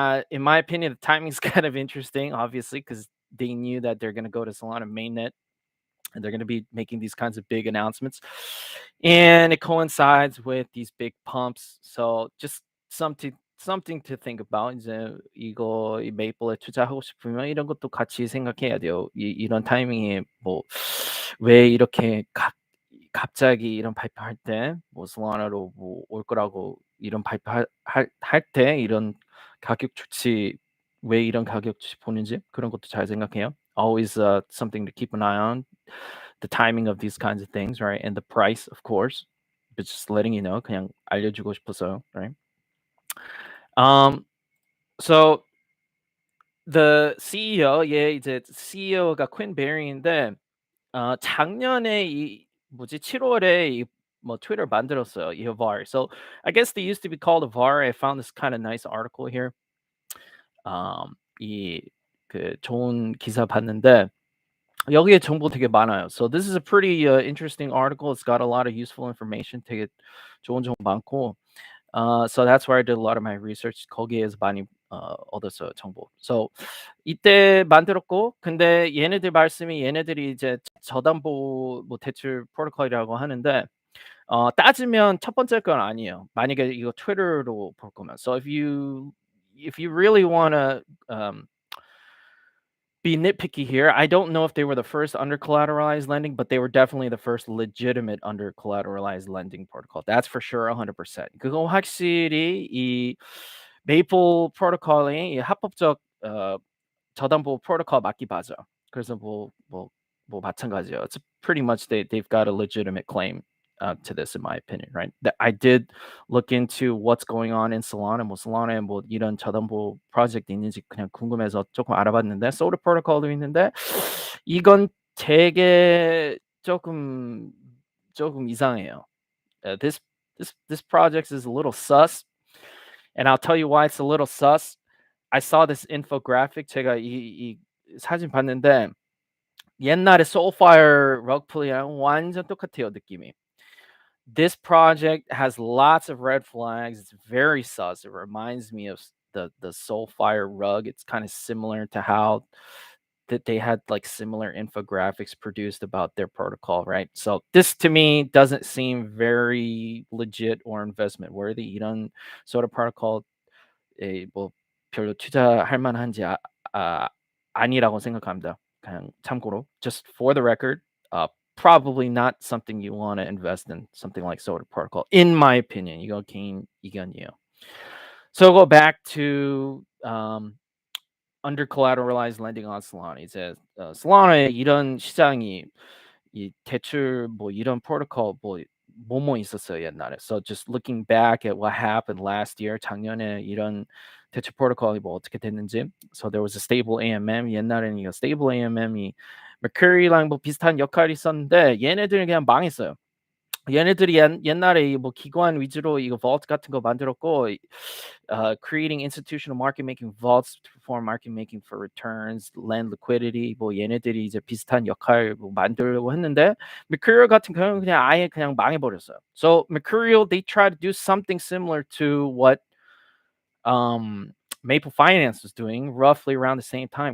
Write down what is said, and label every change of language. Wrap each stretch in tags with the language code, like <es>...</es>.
<en>In my opinion, the timing's kind of interesting, obviously, because they knew that they're going to go to Solana mainnet and they're going to be making these kinds of big announcements. And it coincides with these big pumps. So just something to think about.</en> <ko>이제 이거 이 메이플에 투자하고 싶으면 이런 것도 같이 생각해야 돼요. 이런 타이밍에 뭐 왜 이렇게 갑자기 이런 발표할 때 뭐 솔라나로 뭐 올 거라고 이런 발표할 때 이런 가격 조치 왜 이런 가격 조치 보는지 그런 것도 잘 생각해요.</ko> <en>Always something to keep an eye on. The timing of these kinds of things, right? And the price, of course. But just letting you know,</en> <ko>그냥 알려주고 싶어서,</ko> <en>right? So the CEO,</en> <ko>얘 이제 CEO가 퀸 베리인데 작년에 이 뭐지 7월에 이 뭐 트위터 만들었어요. 이 var.</ko> <en>So I guess they used to be called a var. I found this kind of nice article here.</en> <ko>이 그 좋은 기사 봤는데 여기에 정보 되게 많아요.</ko> <en>So this is a pretty interesting article. It's got a lot of useful information.</en> <ko>되게 좋은 정보 많고.</ko> <en>So that's where I did a lot of my research.</en> <ko>거기에서 많이 얻었어요, 정보. So 이때 만들었고 근데 얘네들 말씀이 얘네들이 이제 저담보 뭐 대출 프로토콜이라고 하는데 따지면 첫 번째 건 아니에요. 만약에 이거 트위터로 볼 거면.</ko> <en>So if you really wanna be nitpicky here, I don't know if they were the first under-collateralized lending, but they were definitely the first legitimate under-collateralized lending protocol. That's for sure 100%.</en> <ko>그거 확실히 이 메이플 프로토콜이 이 합법적 저담보 프로토콜 맞기 맞아. 그래서 뭐 마찬가지예요.</ko> <en>It's pretty much they've got a legitimate claim to this, in my opinion, right? That I did look into what's going on in Solana,</en> <ko>뭐 Solana에 뭐 이런 저담보 프로젝트 있는지 그냥 궁금해서 조금 알아봤는데 소드 프로토콜도 있는데 이건 되게 조금 이상해요.</ko> <en>This project is a little sus, and I'll tell you why it's a little sus. I saw this infographic.</en> <ko>제가 이 사진 봤는데 옛날에 Soulfire 럭플이랑 완전 똑같아요, 느낌이.</ko> <en>This project has lots of red flags. It's very sus. It reminds me of the Soulfire rug. It's kind of similar to how that they had like similar infographics produced about their protocol, right? So this to me doesn't seem very legit or investment worthy.</en> <ko>이런</ko> <en>sort of protocol</en> <ko>뭐 별로 투자할 만한지 아니라고 생각합니다. 그냥 참고로</ko> <en>just for the record, probably not something you want to invest in, something like Solar Protocol, in my opinion.</en> <ko>이거 개인 의견이에요.</ko> <en>So go back to under collateralized lending on Solana.</en> <ko>이제 Solana에 이런 시장이 이 대출 뭐 이런 프로토콜 뭐뭐 있었어요 옛날에.</ko> <en>So just looking back at what happened last year,</en> <ko>작년에 이런 대출 프로토콜이 뭐 어떻게 됐는지.</ko> <en>So there was a stable AMM.</en> <ko>옛날에는 이거 stable AMM이 Mercury랑 뭐 비슷한 역할이 있었는데 얘네들은 그냥 망했어요. 얘네들이 옛날에 뭐 기관 위주로 이거 vault 같은 거 만들었고</ko> <en>creating institutional market making vaults to perform market making for returns, lend liquidity</en> <ko>뭐 얘네들이 이제 비슷한 역할 뭐 만들려고 했는데 Mercurial 같은 경우는 그냥 아예 그냥 망해버렸어요.</ko> <en>So Mercurial they try to do something similar to what Maple Finance was doing roughly around the same time.</en>